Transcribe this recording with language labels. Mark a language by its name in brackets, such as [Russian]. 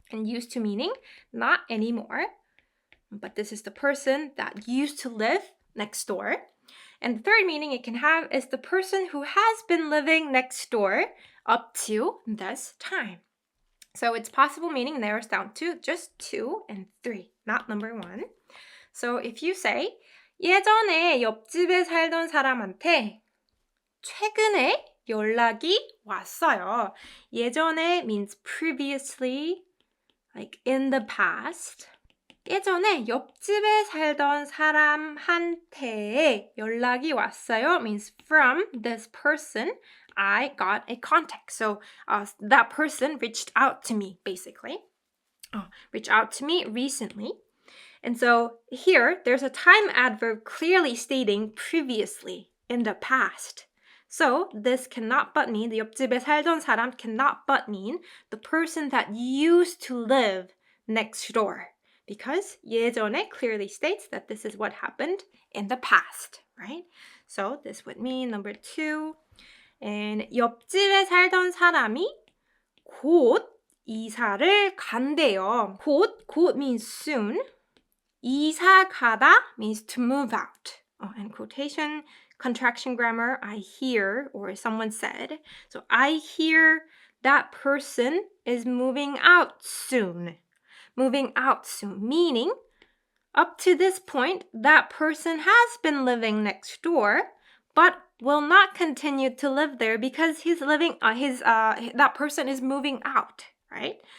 [English] And used to meaning not anymore. But this is the person that used to live next door. And the third meaning it can have is the person who has been living next door up to this time. So its possible meaning narrows down to just 2 and 3, not number 1. So if you say [Korean] 예전에 옆집에 살던 사람한테 최근에 연락이 왔어요. [English] 예전에 means previously, like in the past. [Korean] 예전에 옆집에 살던 사람한테 연락이 왔어요 [English] means from this person I got a contact. So that person reached out to me, basically. Reached out to me recently. And so here, there's a time adverb clearly stating previously, in the past. So this cannot but mean, the [Korean] 옆집에 살던 사람 [English] cannot but mean the person that used to live next door. Because 예전에 clearly states that this is what happened in the past, right? So this would mean number 2. [Korean] And 옆집에 살던 사람이 곧 이사를 간대요. [English] 곧 means soon. 이사 가다 means to move out. And quotation, contraction grammar, I hear, or someone said. So I hear that person is moving out soon. Moving out soon, meaning up to this point, that person has been living next door, but will not continue to live there because he's living, that person is moving out, right?